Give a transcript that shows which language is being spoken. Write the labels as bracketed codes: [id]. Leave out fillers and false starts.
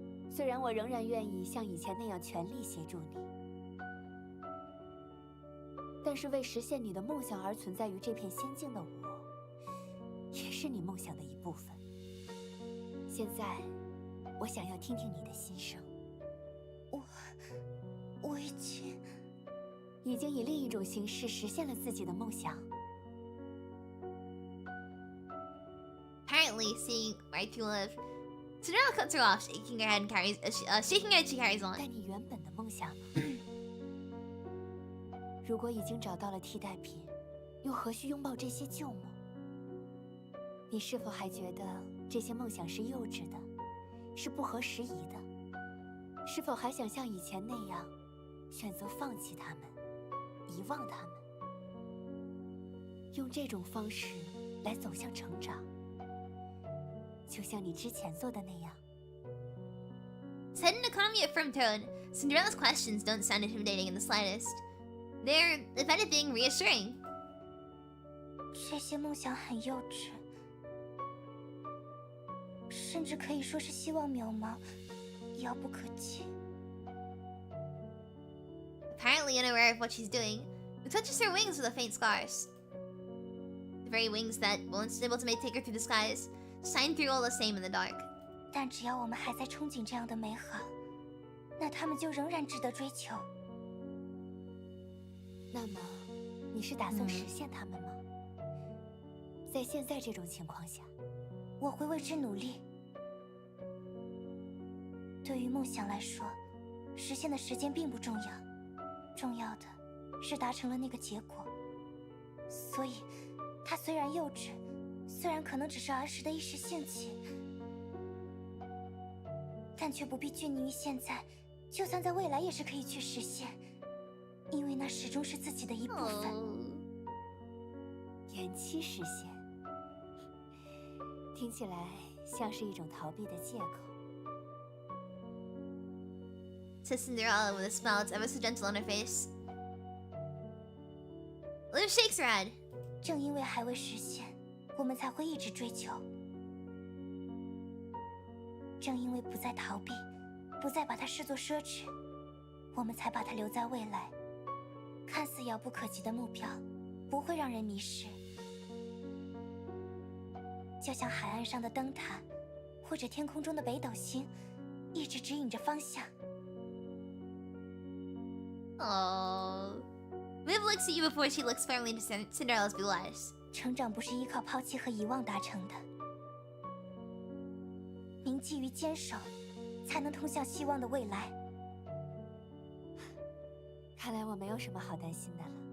[zh] 虽然我仍然愿意像以前那样全力协助你，但是为实现你的梦想而存在于这片仙境的我，也是你梦想的一部分。现在，我想要听听你的心声。我已经以另一种形式实现了自己的梦想。 [en] Apparently, seeing right through Liv, Cinderella cuts her off, shaking her head and shaking her head she carries on. [zh] 但你原本的梦想呢？如果已经找到了替代品，又何须拥抱这些旧梦？你是否还觉得这些梦想是幼稚的，是不合时宜的？是否还想像以前那样，选择放弃他们，遗忘他们，用这种方式来走向成长？就像你之前做的那样。 [en] Said in a calm yet firm tone, Cinderella's questions don't sound intimidating in the slightest. They're, if anything, reassuring. [zh] 这些梦想很幼稚，甚至可以说是希望渺茫，遥不可及。 [en] Apparently unaware of what she's doing, who touches her wings with a faint scars. The very wings that, once able to take her through the skies, shine through all the same in the dark. [zh] 但只要我们还在憧憬这样的美好，那他们就仍然值得追求。那么，你是打算实现他们吗？在现在这种情况下，我会为之努力。对于梦想来说，实现的时间并不重要，重要的是达成了那个结果。所以，它虽然幼稚，虽然可能只是儿时的一时兴起，但却不必拘泥于现在，就算在未来也是可以去实现，因为那始终是自己的一部分。延期实现，听起来像是一种逃避的借口。 [en] Says Cinderella with a smile that's ever so gentle on her face. Liv shakes her head. [zh] 正因为还未实现，我们才会一直追求。正因为不再逃避，不再把它视作奢侈，我们才把它留在未来。看似遥不可及的目标，不会让人迷失。就像海岸上的灯塔，或者天空中的北斗星，一直指引着方向。 Oh. [en] Liv looks at you before she looks firmly into Cinderella's blue eyes. [zh] 成长不是依靠抛弃和遗忘达成的，铭记与坚守，才能通向希望的未来。看来我没有什么好担心的了。